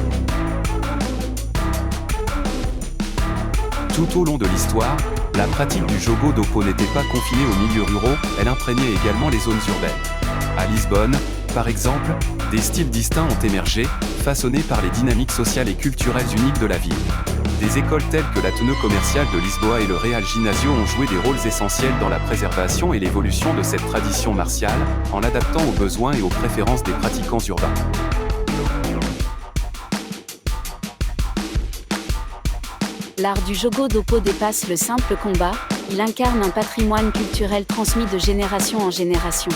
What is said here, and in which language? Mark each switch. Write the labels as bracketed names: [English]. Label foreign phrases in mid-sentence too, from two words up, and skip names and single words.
[French] Tout au long de l'histoire, la pratique du Jogo do Povo n'était pas confinée aux milieux ruraux, elle imprégnait également les zones urbaines. À Lisbonne, par exemple, des styles distincts ont émergé, façonnés par les dynamiques sociales et culturelles uniques de la ville. Des écoles telles que l'Ateneu Comercial de Lisboa et le Real Ginásio ont joué des rôles essentiels dans la préservation et l'évolution de cette tradition martiale, en l'adaptant aux besoins et aux préférences des pratiquants urbains. L'art du Jogo do Povo dépasse le simple combat, il incarne un patrimoine culturel transmis de génération en génération.